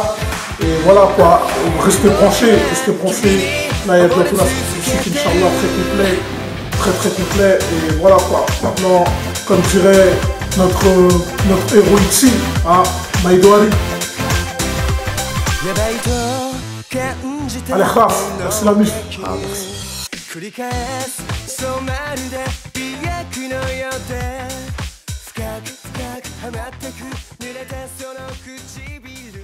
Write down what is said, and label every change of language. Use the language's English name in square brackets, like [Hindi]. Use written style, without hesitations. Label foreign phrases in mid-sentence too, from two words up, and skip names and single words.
[French] Et voilà quoi, restez branchés. Là, il y a bientôt la sortie du site, Inch'Allah, très complet. Et voilà quoi, maintenant, comme dirait notre héros ici, hein, Maïdoari. Allez, khas, merci la musique. Ah, merci. [Japanese] 繰り返すそうまるで美薬のようで深くはまってく濡れたその唇